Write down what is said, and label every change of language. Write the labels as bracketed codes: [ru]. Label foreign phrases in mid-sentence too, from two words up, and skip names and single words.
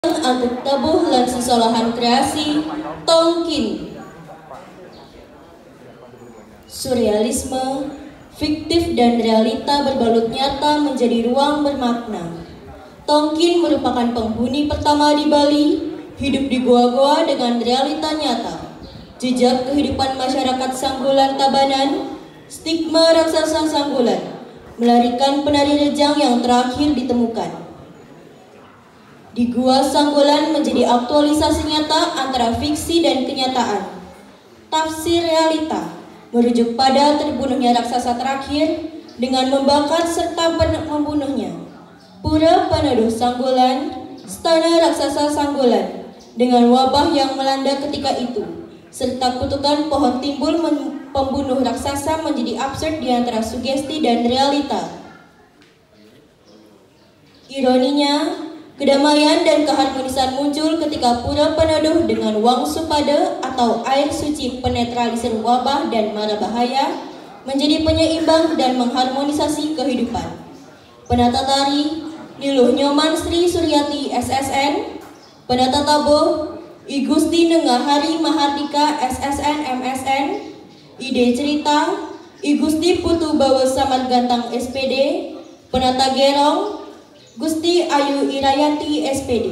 [ban] Angkut tabuh lan sesolahan kreasi Tolkien. [id] Surrealisme, fiktif dan realita berbalut nyata menjadi ruang bermakna. Tolkien merupakan penghuni pertama di Bali, hidup di goa-goa dengan realita nyata. Jejak kehidupan masyarakat Sanggulan Tabanan, stigma raksasa Sanggulan, melarikan penari rejang yang terakhir ditemukan. Di Gua Sanggulan menjadi aktualisasi nyata antara fiksi dan kenyataan. Tafsir realita merujuk pada terbunuhnya raksasa terakhir dengan membakar serta membunuhnya. Pura peneduh Sanggulan, stana raksasa Sanggulan, dengan wabah yang melanda ketika itu, serta kutukan pohon timbul pembunuh raksasa menjadi absurd di antara sugesti dan realita. Ironinya, kedamaian dan keharmonisan muncul ketika Pura Peneduh dengan Wang Supada atau air suci penetralisir wabah dan mara bahaya menjadi penyeimbang dan mengharmonisasi kehidupan. Penata tari Niluh Nyoman Sri Suryati SSN, penata tabuh I Gusti Nengahari Mahardika SSN MSN, ide cerita I Gusti Putu Bawa Samad Gantang SPD, penata gerong Gusti Ayu Irayanti SPD.